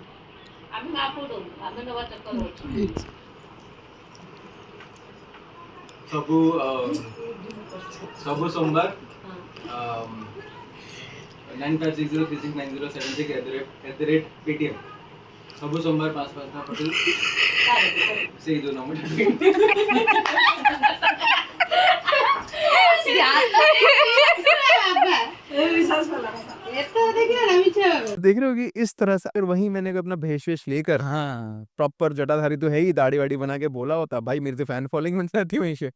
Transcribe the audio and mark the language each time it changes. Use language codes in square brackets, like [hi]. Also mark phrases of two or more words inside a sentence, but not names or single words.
[or] ସବୁ ସବୁ ସୋମବାର 9560369076 ସବୁ ସୋମବାର 5 ପଠେଇ ସେଇ ଯୋଉ ନମ୍ବରଟା [hi] देख रहे हो कि इस तरह से अगर वहीं मैंने अपना भेष-वेष लेकर हाँ प्रॉपर जटाधारी तो है ही, दाढ़ी-वाढ़ी बना के बोला होता, भाई मेरी तो [en] fan following [hi] बन जाती वहीं से।